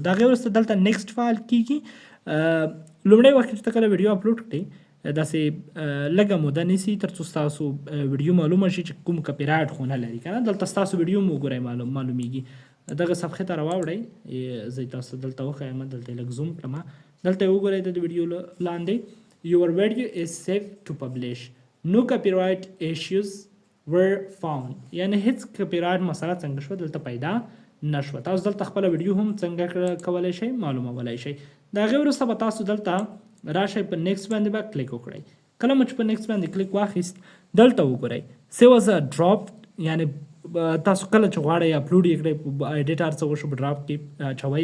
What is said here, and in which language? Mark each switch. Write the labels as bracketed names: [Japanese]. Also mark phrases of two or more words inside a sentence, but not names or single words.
[Pashto] د هغې وروسته دلته [English] next file [Pashto] کېږي. لومړی وخت چې کله ویډیو اپلوډ کړئ داسې لږه موده نیسي تر څو ستاسو ویډیو معلومه شي چې کوم کپي رایټ خو نه لري که نه. دلته ستاسو ویډیو مو وګورئ معلومیږي. دغه صفحې ته راواوړئ، زه تاسو دلته وښیم، دلته یې لږ زوم کړم. دلته یې وګورئ د ویډیو لاندې [English] your video is safe to publish, no copyright issues were found. [Pashto] یعنې هیڅ کپي رایټ مسله څنګه شوه دلته پیدا نه شوه. تاسو دلته خپله ویډیو هم څنګه کولی شئ معلومولی شئ. د هغې وروسته به تاسو دلته راشئ، په نیکسټ باندې به کلیک وکړئ. کله مو چې په نیکسټ باندې کلیک واخیست دلته وګورئ [English] save as a draft, [Pashto] یعنې تاسو کله چې غواړئ اپلوډ یې کړئ ایډیټ هر څه وشو په ډراپ کې اچوئ.